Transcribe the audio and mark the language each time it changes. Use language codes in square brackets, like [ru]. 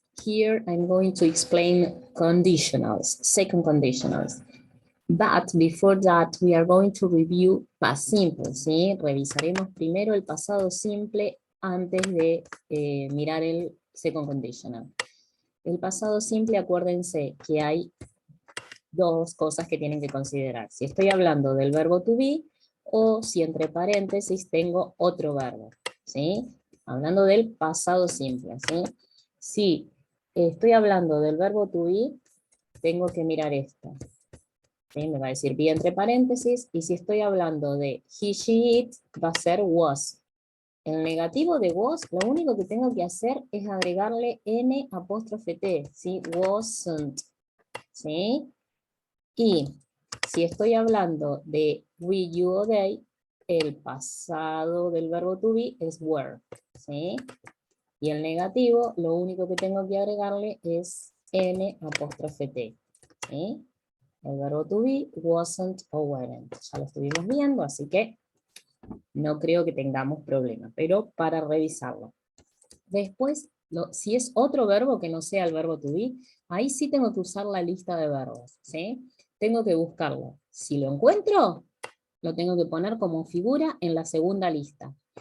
[en] Here I'm going to explain conditionals, second conditionals. But before that, we are going to review past simple, ¿sí? [es] Revisaremos primero el pasado simple antes de mirar el second conditional. El pasado simple, acuérdense que hay dos cosas que tienen que considerar. Si estoy hablando del verbo to be o si entre paréntesis tengo otro verbo, ¿sí? Hablando del pasado simple, ¿sí? Si estoy hablando del verbo to be, tengo que mirar esto. ¿Sí? Me va a decir be entre paréntesis, y si estoy hablando de he, she, it, va a ser was. El negativo de was, lo único que tengo que hacer es agregarle n apóstrofe t, ¿sí? Wasn't, ¿sí? Y si estoy hablando de we, you o they, el pasado del verbo to be es were, ¿sí? Y el negativo, lo único que tengo que agregarle es n apóstrofe t, ¿sí? El verbo to be, wasn't o weren't. Ya lo estuvimos viendo, así que no creo que tengamos problema, pero para revisarlo. Después, si es otro verbo que no sea el verbo to be, ahí sí tengo que usar la lista de verbos, ¿sí? Tengo que buscarlo. Si lo encuentro, lo tengo que poner como figura en la segunda lista.